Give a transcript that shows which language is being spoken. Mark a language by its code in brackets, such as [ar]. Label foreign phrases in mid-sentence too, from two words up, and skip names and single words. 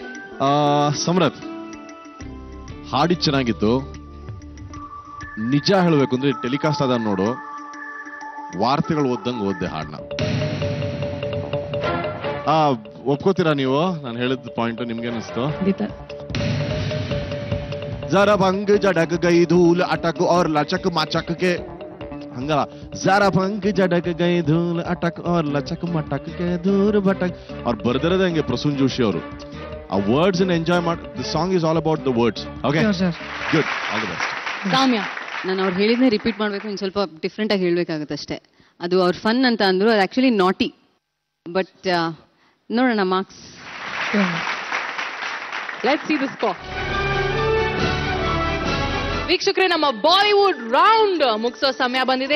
[kn] ಸಮರತ್, ಹಾಡಿ ಚೆನ್ನಾಗಿತ್ತು. ನಿಜ ಹೇಳಬೇಕು ಅಂದ್ರೆ ಟೆಲಿಕಾಸ್ಟ್ ಆದ ನೋಡು, ವಾರ್ತೆಗಳು ಓದ್ದಂಗೆ ಓದ್ದೆ ಹಾಡನ್ನ. ಒಪ್ಕೋತೀರಾ ನೀವು ನಾನು ಹೇಳಿದ ಪಾಯಿಂಟ್? ನಿಮ್ಗೆ ಅನಿಸ್ತು? [hi] जरा भंग झड़क गई धूल अटक और लचक मचक के हंगला जरा भंग झड़क गई धूल अटक और लचक मटक के दूर भटक और [kn] ಬರ್ದಿರೋದಂಗೆ ಪ್ರಸೂನ್ ಜೋಶಿ ಅವರು ಆ ವರ್ಡ್ಸ್ ಅನ್ನು ಎಂಜಾಯ್ ಮಾಡಿ. [en] The song is all about the words. OK good, all the best. [kn] ಸಾಮ್ಯ, ನಾನು ಅವ್ರು ಹೇಳಿದ್ನೇ ರಿಪೀಟ್ ಮಾಡಬೇಕು, ಇನ್ನು ಸ್ವಲ್ಪ ಡಿಫ್ರೆಂಟ್ ಆಗಿ ಹೇಳ್ಬೇಕಾಗುತ್ತೆ ಅಷ್ಟೇ. ಅದು ಅವ್ರ ಫನ್ ಅಂತ ಅಂದ್ರು, ಅದು [en] actually naughty. [kn] ಬಟ್ ನೋಡೋಣ ಮಾರ್ಕ್ಸ್. [en] Let's see the score. [kn] ವೀಕ್ಷಕರೇ, ನಮ್ಮ ಬಾಲಿವುಡ್ ರೌಂಡ್ ಮುಗಿಸೋ ಸಮಯ ಬಂದಿದೆ.